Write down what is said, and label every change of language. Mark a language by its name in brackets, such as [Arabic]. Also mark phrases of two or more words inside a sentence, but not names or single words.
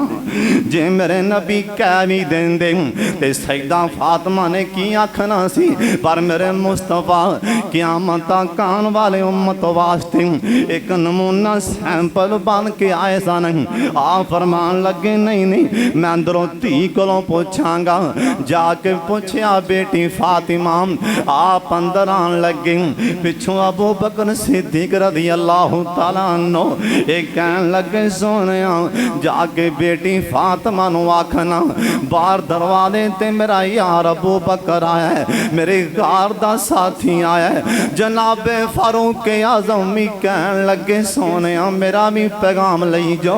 [Punjabi] جے میرے نبی کہہ بھی دیندے تے سیدہ فاطمہ نے کی آکھنا سی، پر میرے مصطفیٰ قیامت کان والے امت واسطے ایک نمونہ سیمپل بن کے آئے سن. آ فرمان لگے نہیں میں اندروں دھی کولوں پچھانگا. جاکے پچھیا بیٹی فاطمہ آپ اندر آن لگے، پچھوں ابو بکر صدیق [Arabic] رضي الله تعالى عنه [Punjabi] ایک کہن لگے سونے جاکے بیٹی فاطمہ نوں آکھنا باہر دروازے تے میرا یار ابو بکر آیا ہے، میرے غار دا ساتھی آیا ہے. جنابے فاروق اعظم بھی کہن لگے سونے میرا بھی پیغام لئی جاؤ.